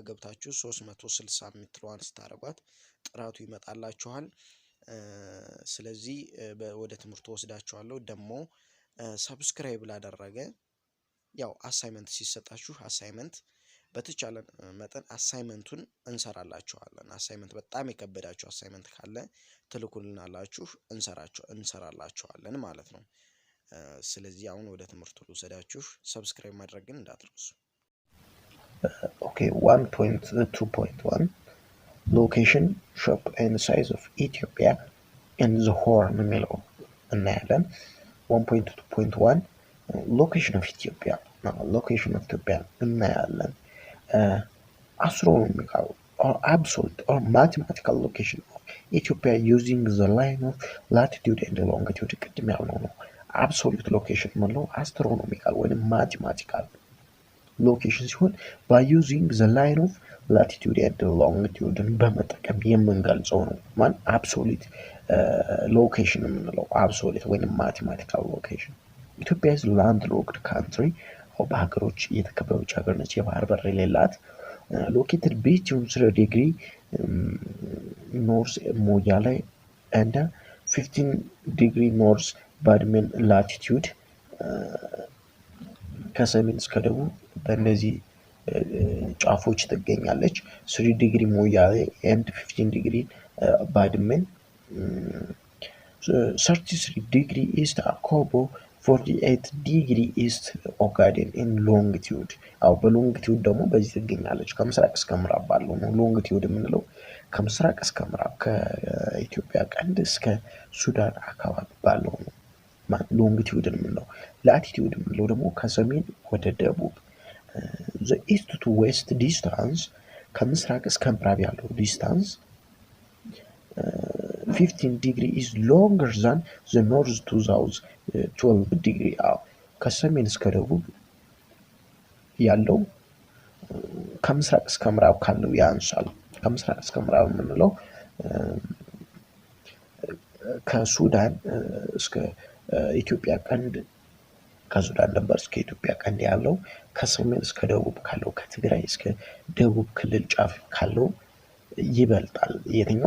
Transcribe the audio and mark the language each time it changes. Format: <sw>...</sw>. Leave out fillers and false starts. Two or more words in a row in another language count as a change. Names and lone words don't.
<am>ገብታችሁ 360 የምትለዋን ስታረጓት ጥራቱ ይመጣላችኋል። ስለዚህ ወደ ትምህርቱ ወስዳችኋለሁ። ደግሞ ሰብስክራይብ ላደረገ ያው አሳይመንት ሲሰጣችሁ አሳይመንት በተቻለ መጠን አሳይመንቱን እንሰራላችኋለን። አሳይመንት በጣም የከበዳችሁ አሳይመንት ካለ ትልኩልናላችሁ፣ እንሰራላችኋለን ማለት ነው። ስለዚህ አሁን ወደ ትምህርቱ ልውሰዳችሁ። ሰብስክራይብ ማድረግ ግን እንዳትረሱ።</am> <en>Okay, 1.2.1 location, shop and size of Ethiopia and the Horn</en> <am>የሚለው እናያለን።</am> <en>1.2.1 location of Ethiopia እናያለን። Astronomical or absolute or mathematical location of Ethiopia using the line of latitude and longitude</en> <am>ቅድም ያልነው ነው።</am> <en>absolute location ማለት astronomical ወይም mathematical location ሲሆን by using the line of latitude and longitude</en> <am>በመጠቀም የምንገልጸው ነው። ማን</am> <en>absolute location የምንለው absolute ወይም mathematical location። ኢትዮጵያ is landlocked country</en> <am>በሀገሮች የተከበበች ሀገር ነች፣ የባህር በር የሌላት።</am> <en>located between 3 degree north ሞያሌ and 15 degree north ባድሜን latitude</en> <am>ከሰሜን እስከ ደቡብ በእነዚህ ጫፎች ትገኛለች። 3 ዲግሪ ሞያሌ and 15 ዲግሪ ባድሜን፣ 33 ዲግሪ ኢስት አኮቦ፣ 48 ዲግሪ ኢስት ኦጋዴን</am> <en>in longitude።</en> <am>በሎንጊቲዩድ ደግሞ በዚህ ትገኛለች። ከምስራቅ እስከ ምዕራብ ባለው ነው ሎንጊቲዩድ የምንለው። ከምስራቅ እስከ ምዕራብ ከኢትዮጵያ ቀንድ እስከ ሱዳን አካባቢ ባለው ነው ሎንጊቲዩድ የምንለው። ላቲቲዩድ የምንለው ደግሞ ከሰሜን ወደ ደቡብ።</am> <en>the east to west distance</en> <am>ከምስራቅ እስከ ምዕራብ ያለው ዲስታንስ</am> <en>15 degree is longer than the north to south 12 degree።</en> <am>ከሰሜን እስከ ደቡብ ያለው ከምስራቅ እስከ ምዕራብ ካለው ያንሳል። ከምስራቅ እስከ ምዕራብ የምንለው ከሱዳን እስከ ኢትዮጵያ ቀንድ፣ ከሱዳን ነበር እስከ ኢትዮጵያ ቀንድ ያለው ከሰሜን እስከ ደቡብ ካለው ከትግራይ እስከ ደቡብ ክልል ጫፍ ካለው ይበልጣል። የትኛው?</am>